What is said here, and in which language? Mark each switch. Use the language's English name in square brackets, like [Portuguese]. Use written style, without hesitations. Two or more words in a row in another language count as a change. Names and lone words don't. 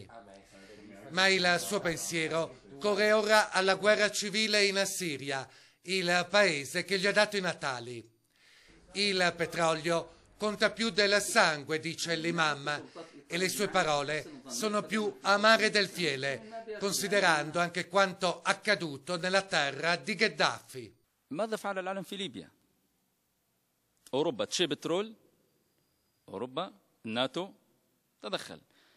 [Italian] Ma il suo pensiero corre ora alla guerra civile in Siria, il paese che gli ha dato i natali. Il petrolio conta più del sangue, dice l'imam, e le sue parole sono più amare del fiele, considerando anche quanto accaduto nella terra di Gheddafi. [Arabic] ماذا فعل العالم في ليبيا؟ أوروبا تشي بترول، أوروبا الناتو تدخل.